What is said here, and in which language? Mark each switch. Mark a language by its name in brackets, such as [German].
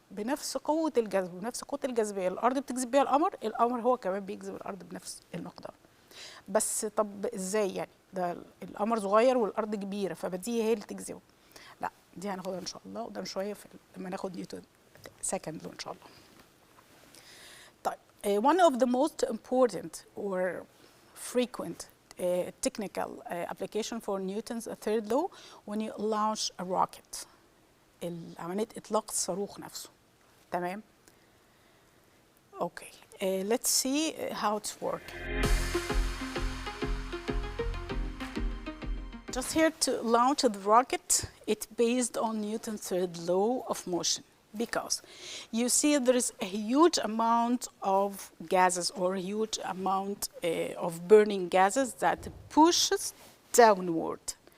[Arabic] بنفس قوة الجذب ونفس قوة الجاذبية الأرض بتجذب بيها القمر هو كمان بيجذب الأرض بنفس المقدار. بس طب ازاي يعني؟ ده القمر صغير والأرض كبيرة فبدي هي اللي تجذبه. لا, دي هناخدها إن شاء الله قدام شوية لما ناخد نيوتن سكند إن شاء الله. [English] طيب, one of the most important or frequent technical application for Newton's third law when you launch a rocket. [Arabic] عملية إطلاق الصاروخ نفسه. [English] تمام؟ Okay, let's see how it's work. Just here to launch the rocket, it's based on Newton's third law of motion. Because you see there is a huge amount of gases or huge amount of burning gases that pushes downward.